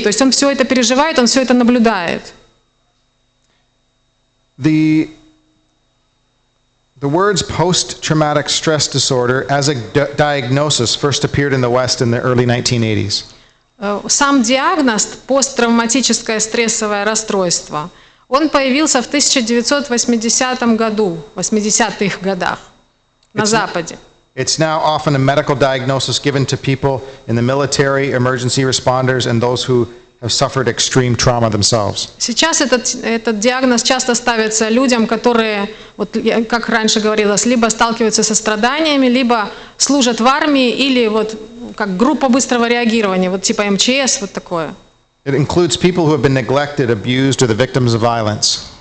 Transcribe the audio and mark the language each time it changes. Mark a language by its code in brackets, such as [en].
[ru] То есть он все это переживает, он все это наблюдает. [en] The words post-traumatic stress disorder as a diagnosis first appeared in the West in the early 1980s. [ru] Сам диагноз посттравматическое стрессовое расстройство, он появился в 1980 году, 80-х годах на Западе. [en] It's now often a medical diagnosis given to people in the military, emergency responders, and those who have suffered extreme trauma themselves. [ru] Сейчас этот диагноз часто ставится людям, которые, как раньше говорилось, либо сталкиваются со страданиями, либо служат в армии, или как группа быстрого реагирования, типа МЧС, такое. [en] It includes people who have been neglected, abused, or the victims of violence.